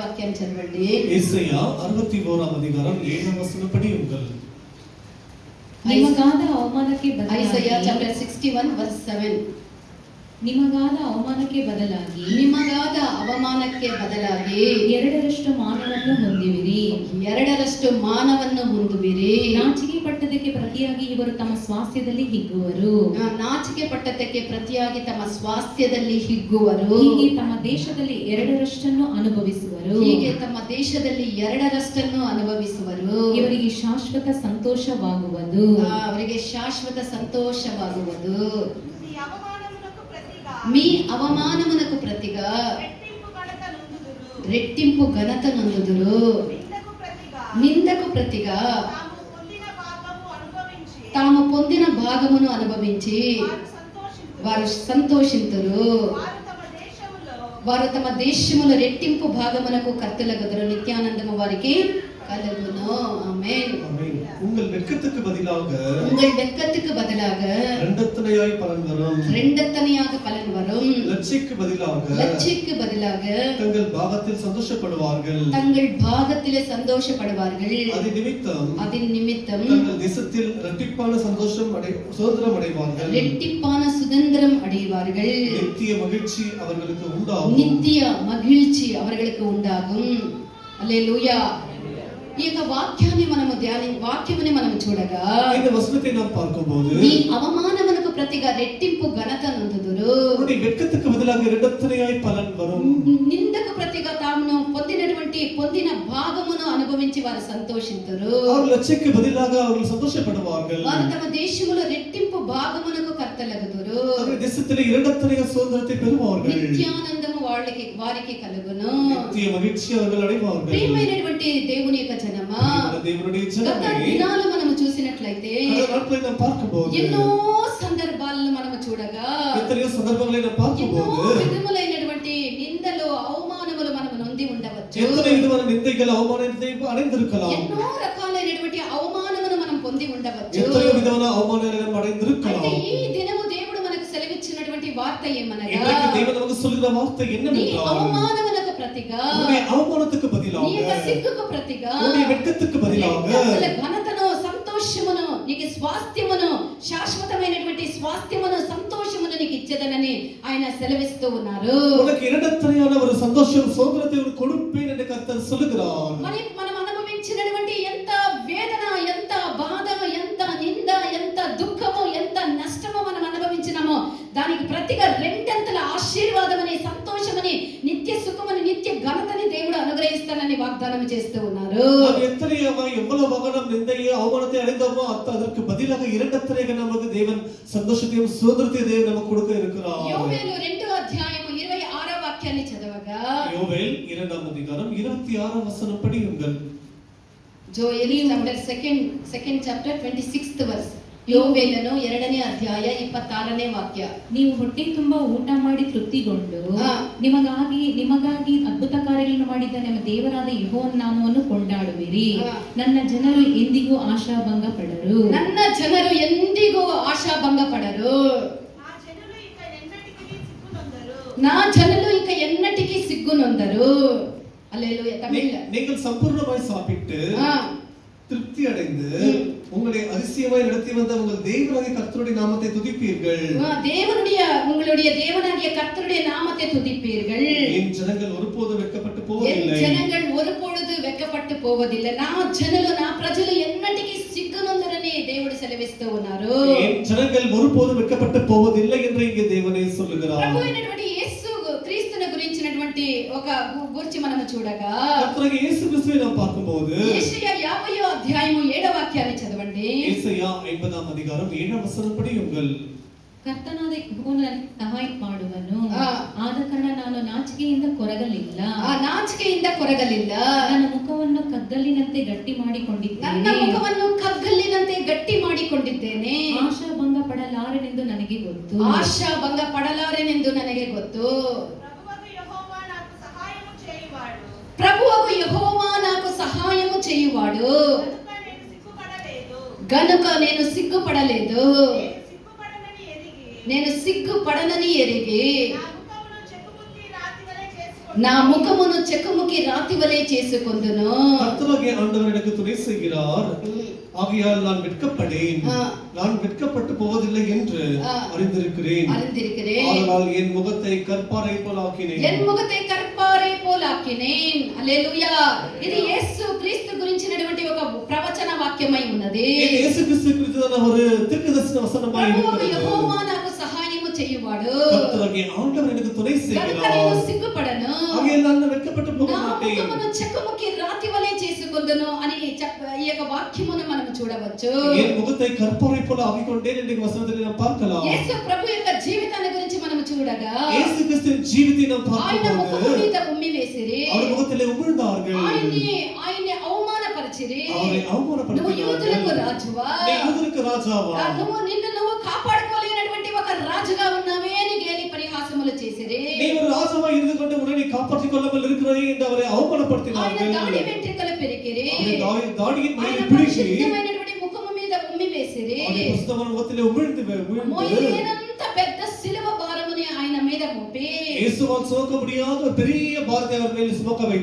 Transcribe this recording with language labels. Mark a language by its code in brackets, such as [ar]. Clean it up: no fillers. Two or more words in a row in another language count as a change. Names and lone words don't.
[te] వాక్యాన్ని చదవండి. [ta] ஏசாயா 61ஆம் அதிகாரம் 7ஆம் வசனம் படியுங்கள். [kn] ನಿಮಗಾದ ಅವಮಾನಕ್ಕೆ ಬದಲಾಗಿ [en] Isaiah chapter 61 verse 7. [kn] ನಿಮಗಾದ ಅವಮಾನಕ್ಕೆ ಬದಲಾಗಿ ನಿಮಗಾದ ಅವಮಾನಕ್ಕೆ ಬದಲಾಗಿ ಎರಡರಷ್ಟು ಮಾನವನ್ನು ಹೊಂದಿವಿರಿ. ಎರಡರಷ್ಟು ಮಾನವನ್ನು ಹೊಂದುವಿರಿ. ನಾಚಿಕೆ ಪಟ್ಟದಕ್ಕೆ ಪ್ರತಿಯಾಗಿ ಇವರು ತಮ್ಮ ಸ್ವಾಸ್ಥ್ಯದಲ್ಲಿ ಹಿಗ್ಗುವರು. ನಾಚಿಕೆ ಪಟ್ಟದಕ್ಕೆ ಪ್ರತಿಯಾಗಿ ತಮ್ಮ ಸ್ವಾಸ್ಥ್ಯದಲ್ಲಿ ಹಿಗ್ಗುವರು. ಹೀಗೆ ತಮ್ಮ ದೇಶದಲ್ಲಿ ಎರಡರಷ್ಟನ್ನು ಅನುಭವಿಸುವರು. ಹೀಗೆ ತಮ್ಮ ದೇಶದಲ್ಲಿ ಎರಡರಷ್ಟನ್ನು ಅನುಭವಿಸುವರು. ಇವರಿಗೆ ಶಾಶ್ವತ ಸಂತೋಷವಾಗುವುದು. ಅವರಿಗೆ ಶಾಶ್ವತ సంతోషವಾಗುವುದು. [te] మీ అవమానమునకు ప్రతిగా రెట్టింపు ఘనత నొందుదురు. నిందకు ప్రతిగా తాము పొందిన భాగమును అనుభవించి వారు సంతోషింతురు. వారు తమ దేశములో రెట్టింపు భాగమునకు కర్తలగుదురు. నిత్యానందము వారికి కలుగును. ఆమేన్. [ta] உங்கள் வெட்கத்துக்கு பதிலாக உங்கள் வெட்கத்துக்கு பதிலாக இரண்டத்தனையாய் பலன் வரும். இரண்டத்தனையாக பலன் வரும். லட்சிக்கு பதிலாக தங்கள் பாகத்தில் சந்தோஷப்படுவார்கள். தங்கள் பாகத்திலே சந்தோஷப்படுவார்கள். அதின் நிமித்தம் தங்கள் தேசத்தில் இரட்டிப்பான சுதந்திரம் அடைவார்கள். இரட்டிப்பான சுதந்திரம் அடைவார்கள். நித்திய மகிழ்ச்சி அவர்களுக்கு உண்டாகும். நித்திய மகிழ்ச்சி அவர்களுக்கு உண்டாகும். அல்லேலூயா. [te] ఈ యొక్క వాక్యాన్ని మనము చూడగా [ta] இந்த வசனத்தை நாம் பார்க்கும்போது [te] ఈ అవమానమునకు ప్రతిగా రెట్టింపు ఘనత నొందుదురు. [ta] உன்னுடைய வெட்கத்துக்கு பதிலாக இரண்டத்தனையாய் பலன் வரும். [te] నిందకు ప్రతిగా తాము పొందిన భాగమును అనుభవించి వారు సంతోషింతురు. [ta] அவர் லட்சிக்கு பதிலாக அவர்கள் சந்தோஷப்படுவார்கள். [te] వారు తమ దేశములో రెట్టింపు భాగమునకు కర్తలగుదురు. [ta] அவர்கள் தேசத்திலே இரண்டத்தனைய சுதந்திரத்தை பெறுவார்கள். [te] నిత్యానందము వారికి కలుగును. [ta] நித்திய மகிழ்ச்சி அவர்கள் அடைவார்கள். [te] ప్రియమైనటువంటి దేవుని యొక్క జనమా, దేవుని గత జనమే దినాలు మనము చూసినట్లయితే [ta] நாம் பார்க்கும்போது [te] ఎన్నో సందర్భాలను మనము చూడగా [ta] எத்தனையோ சந்தர்ப்பங்களை நாம் [te] ఎన్నో [ta] பார்க்கும்போது [te] విధములైనటువంటి నిందలు అవమానములు మనము నొంది ఉండవచ్చు. [ta] எத்தனை விதமான நிந்தைகள் அவமானத்தை அடைந்திருக்கலாம். [te] ఎన్నో రకాలైనటువంటి అవమానమును మనం పొంది ఉండవచ్చు. [ta] எத்தனை விதமான அவமானங்களை நாம் அடைந்திருக்கலாம். [te] అయితే ఈ దినము దేవుడు మనకు సెలవిచ్చినటువంటి వార్త ఏమనగా, [ta] இன்றைக்கு தேவன் நமக்கு சொல்கிற வார்த்தை என்னவென்றால், [te] అవమానమునకు ప్రతిగా, [ta] உன்னுடைய அவமானத்துக்கு பதிலாக, [te] నీ యొక్క సిగ్గుకు ప్రతిగా, [ta] உன்னுடைய வெட்கத்துக்கு பதிலாக [te] ఘనతను, సంతోషమును, నీకు స్వాస్థ్యమును, శాశ్వతమైనటువంటి స్వాస్థ్యమును, సంతోషమును నీకు ఇచ్చేదనని ఆయన సెలవిస్తూ ఉన్నారు. [ta] உனக்கு இரண்டத்தனையான ஒரு சந்தோஷம் சுதந்திரத்தை கொடுப்பேன் என்று கர்த்தர் சொல்கிறார். [te] మనం అనుభవించినటువంటి ఎంత వేదన, ఎంత బాధ, ఎంత నింద, ఎంత దుఃఖము, ఎంత నష్టము మనం అనుభవించినామో దానికి ప్రతిగా రెండంతల ఆశీర్వాదమని, సంతోషమని, నిత్య సుఖమని, నిత్య ఘనతని దేవుడు అనుగ్రహిస్తానని వాగ్దానం చేస్తూ ఉన్నారు. [ta] எவ்வளவு நாம் நிந்தையை அவமானத்தை அடைந்தோமோ அதற்கு பதிலாக இரண்டத்தனையாக நமக்கு தேவன் சந்தோஷத்தையும் சுதந்திரத்தையும் தேவன் நமக்கு கொடுக்க இருக்கிறார். [te] యోవేలు 2వ అధ్యాయము 26వ వాక్యాన్ని చదవగా, [ta] யோவேல் 2ஆம் அதிகாரம் 26ஆம் வசனம் படியுங்கள். [en] జోయెల్ second chapter 26th verse. [kn] ಯೋವೇಲನು 2ನೇ ಅಧ್ಯಾಯ 26ನೇ ವಾಕ್ಯ. ನೀವು ಹೊಟ್ಟೆ ತುಂಬಾ ಊಟ ಮಾಡಿ ತೃಪ್ತಿಗೊಂಡು ನಿಮಗಾಗಿ ಅದ್ಭುತ ಕಾರ್ಯಗಳನ್ನು ಮಾಡಿದ ನಮ್ಮ ದೇವರಾದ ಯೆಹೋವನ ನಾಮವನ್ನು ಕೊಂಡಾಡುವಿರಿ. ನನ್ನ ಜನರು ಎಂದಿಗೂ ಆಶಾಭಂಗ ಪಡರು. ನನ್ನ ಜನರು ಎಂದಿಗೂ ಆಶಾಭಂಗ ಪಡರು. [te] నా జనులు ఇక ఎన్నటికీ సిగ్గునొందరు. [ta] அல்லேலூயா. தமிழ்ல நீங்கள் சம்பூர்ணமாய் சாப்பிட்டு திருப்தி அடைந்து உங்களை அதிசயமாய் நடத்தி வந்த உங்கள் தேவனாகிய கர்த்தருடைய நாமத்தை துதிப்பீர்கள். உங்களுடைய தேவனாகிய கர்த்தருடைய நாமத்தை துதிப்பீர்கள். என் ஜனங்கள் ஒருபோதும் வெட்கப்பட்டு போவதில்லை. என் ஜனங்கள் ஒருபொழுது வெட்கப்பட்டு போவதில்லை. [te] నా జనులు, నా ప్రజలు ఎన్నటికీ సిగ్గునొందరని దేవుడు సెలవిస్తూ ఉన్నారు. [ta] என் ஜனங்கள் ஒருபோதும் வெட்கப்பட்டு போவதில்லை என்று இங்கே தேவனே சொல்லுகிறார். [te] ప్రభువైనటువంటి యేసు క్రీస్తుని గురించినటువంటి ఒక గురించి మనము చూడగా, కర్తరాగియ యేసు క్రీస్తుని [ta] நாம் பார்க்கும்போது [te] యెషయా 50వ అధ్యాయము 7వ వాక్యాన్ని చదవండి. [ta] ಯೆಶಯಾ 50ஆம் அதிகாரம் 7ஆம் வசனம் படியுங்கள். [kn] ಕರ್ತನಾದ ಯೆಹೋವನು ಸಹಾಯ ಮಾಡುವನು, ಆದ ಕಾರಣ ನಾನು ನಾಚಿಕೆಯಿಂದ ಕೊರಗಲಿಲ್ಲ. ನಾಚಿಕೆಯಿಂದ ಕೊರಗಲಿಲ್ಲ. ನನ್ನ ಮುಖವನ್ನು ಕಗ್ಗಲ್ಲಿನಂತೆ ಗಟ್ಟಿ ಮಾಡಿಕೊಂಡಿದ್ದೇನೆ. ನನ್ನ ಮುಖವನ್ನು ಕಗ್ಗಲ್ಲಿನಂತೆ ಗಟ್ಟಿ ಮಾಡಿಕೊಂಡಿದ್ದೇನೆ. ಆಶಾಭಂಗ ಪಡಲಾರೆನೆಂದು ನನಗೆ ಗೊತ್ತು. ಆಶಾಭಂಗ ಪಡಲಾರೆನೆಂದು ನನಗೆ ಗೊತ್ತು. [te] ప్రభువకు యెహోవా నాకు సహాయము చేయువాడు గనుక నేను సిగ్గుపడలేదు. నేను సిగ్గుపడనని ఎరిగి నా ముఖమును చెక్కుముకి రాతి వలె చేసుకొందును. [ta] கர்த்தராகிய ஆண்டவர் எனக்கு துணை செய்கிறார், ஆகையால் நான் வெட்கப்படேன். நான் வெட்கப்பட்டு போவதில்லை என்று அறிந்திருக்கிறேன். ஆதலால் என் முகத்தை கற்பாரை போலாக்கினேன். என் முகத்தை கற்பாரை పోలాకినేన్. హల్లెలూయా. [te] ఇది యేసు క్రీస్తు గురించినటువంటి ఒక ప్రవచన వాక్యమై ఉన్నది. ఇది యేసుక్రీస్తు గురించిన [ta] ஒரு தீர்க்கதரிசன வசனமாய் இருக்கிறது. [te] యెహోవా నాకు సహాయము చేయువాడు. [ta] கர்த்தராகிய ஆண்டவர் எனக்கு துணை செய்கிறார். [te] నేను సిగ్గుపడను. [ta] ஆகையால் நான் வெட்கப்பட்டு போக மாட்டேன். [te] నా ముఖమును చెక్కుముకి రాతి వలె చేసుకొందును అని ఈ యొక్క వాక్యమును మనం చూడవచ్చు. [ta] என் முகத்தை கற்பாரை போல ஆக்கிக்கொண்டேன் என்ற வசனத்தை நாம் பார்க்கலாம். [te] యేసు ప్రభు యొక్క జీవితాన్ని గురించి మనం చూడగా యేసుక్రీస్తుவின் జీవితాన్ని நாம் ఆయన [ta] பார்க்கும்போது [te] ముఖము మీద ఉమ్మి వేసిరి. [ta] அவர் முகத்திலே உமிழ்ந்தார்கள். [te] ఆయన్ని అవమానపరిచిరి. [ta] அவரை அவமானப்படுத்தினார்கள். [te] నువ్వు యూదులకు రాజువా? [ta] நீ யூதருக்கு ராஜாவா? [te] నిన్ను కాపాడుకోలేనటువంటి ఒక రాజుగా ఉన్నావే అని గేలి పరిహాసములు చేసిరి. [ta] நீ ஒரு ராஜாவா இருந்து கொண்டு உன்னை நீ காப்பாற்றிக் கொள்ளாமல் இருக்கிறாய் என்று அவரை அவமானப்படுத்தினார்கள். [te] ఆయన దాడి వెంట్రుకలు పెరికిరి. [ta] தாடியின் மயிரை பிடிச்சி [te] పరిశుద్ధమైనటువంటి ముఖము మీద ఉమ్మి వేసిరి. [ta] அவருடைய பரிசுத்தமான முகத்திலே உமிழ்ந்து [te] మోయలేనంత పెద్ద సిలువ భారముని ఆయన మీద మోపి [ta] இயேசுவால் சுமக்க முடியாத ஒரு பெரிய பாரத்தை அவர் மேல் சுமக்க வைத்து